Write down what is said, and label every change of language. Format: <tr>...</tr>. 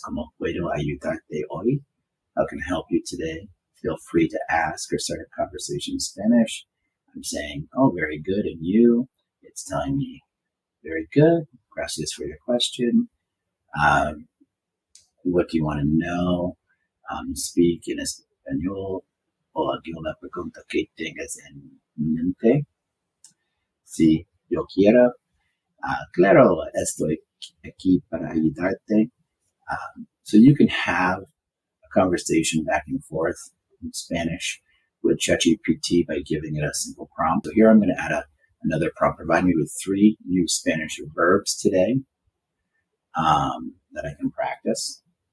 <es>¿Cómo puedo ayudarte hoy?</es> <en>How can I help you today? Feel free to ask or start a conversation in Spanish. I'm saying, oh, very good. And you? It's telling me, very good. Gracias for your question. What do you want to know? Speak</en> <es>en español o alguna pregunta que tengas en mente. Si yo quiero, claro, estoy aquí para ayudarte.</es> <en>So you can have a conversation back and forth in Spanish with ChatGPT by giving it a simple prompt. So here I'm going to add another prompt. Provide me with 3 new Spanish verbs today that I can practice.</en>